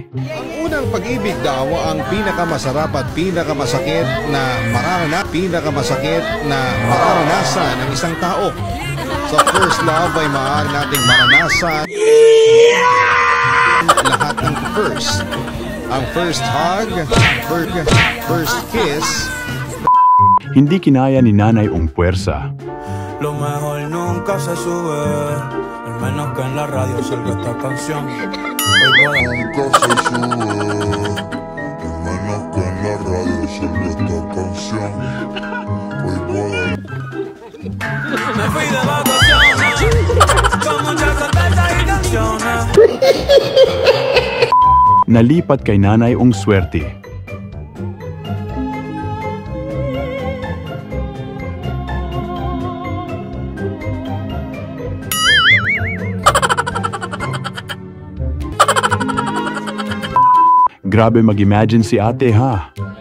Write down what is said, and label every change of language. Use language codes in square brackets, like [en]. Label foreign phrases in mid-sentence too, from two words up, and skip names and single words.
[tl] Ang unang pag-ibig daw ang pinakamasarap at pinakamasakit na mararanasan ng isang tao. Sa [en] first love [tl] ay maaari nating maranasan lahat ng first. [en] Ang first hug, first kiss. [tl] Hindi kinaya ni nanay ang puwersa. [es] Lo mejor nunca se sube, al menos que en la radio salga esta canción. Nunca se sube, al menos que en la radio salga esta canción. Hoy voy a... Me fui de vacaciones, con muchas cervezas y canciones. [tl] Nalipat kay nanay ang swerte. Grabe mag-imagine si ate ha.